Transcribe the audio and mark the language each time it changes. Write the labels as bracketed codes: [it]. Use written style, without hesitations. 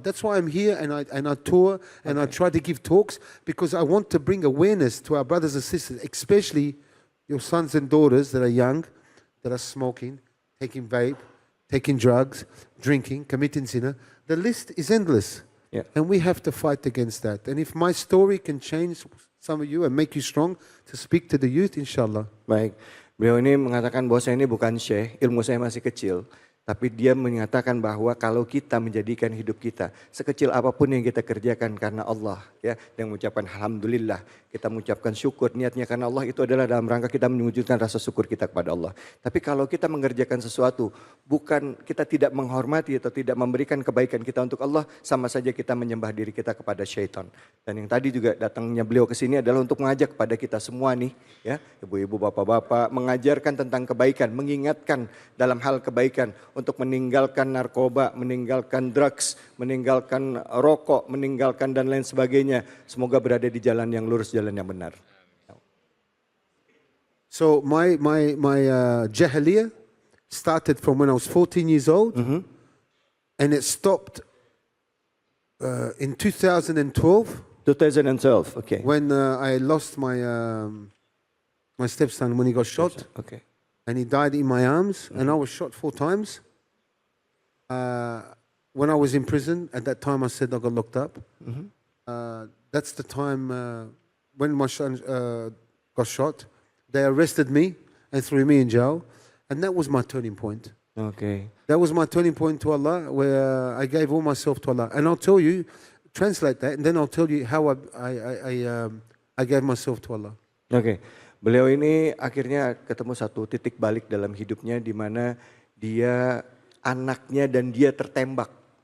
[en] That's why I'm here and I tour and I try to give talks because I want to bring awareness to our brothers and sisters, especially your sons and daughters that are young, that are smoking, taking vape, taking drugs, drinking, committing zina. The list is endless. Yeah. And we have to fight against that. And if my story can change some of you and make you strong to speak to the youth, inshallah. [id] Baik, beliau ini mengatakan bahwa saya ini bukan syekh, ilmu saya masih kecil. Tapi dia menyatakan bahwa kalau kita menjadikan hidup kita sekecil apapun yang kita kerjakan karena Allah, ya, yang mengucapkan alhamdulillah, kita mengucapkan syukur niatnya karena Allah, itu adalah dalam rangka kita mewujudkan rasa syukur kita kepada Allah. Tapi kalau kita mengerjakan sesuatu bukan kita tidak menghormati atau tidak memberikan kebaikan kita untuk Allah, sama saja kita menyembah diri kita kepada syaitan. Dan yang tadi juga datangnya beliau ke sini adalah untuk mengajak kepada kita semua nih, ya, ibu-ibu, bapak-bapak, mengajarkan tentang kebaikan, mengingatkan dalam hal kebaikan untuk meninggalkan narkoba, meninggalkan drugs, meninggalkan rokok, meninggalkan dan lain sebagainya. Semoga berada di jalan yang lurus, jalan yang benar. [en] So my jahiliyah started from when I was 14 years old, and it stopped in 2012 2012, okay. when I lost my my stepson when he got shot, Okay. and he died in my arms, and I was shot 4 times. When I was in prison, at that time I said I got locked up. That's the time when my son got shot. They arrested me and threw me in jail, and that was my turning point. Okay. That was my turning point to Allah, where I gave all myself to Allah. And I'll tell you, translate that, and then I'll tell you how I gave myself to Allah. [id] Oke, beliau ini akhirnya ketemu satu titik balik dalam hidupnya di mana dia anaknya dan dia tertembak.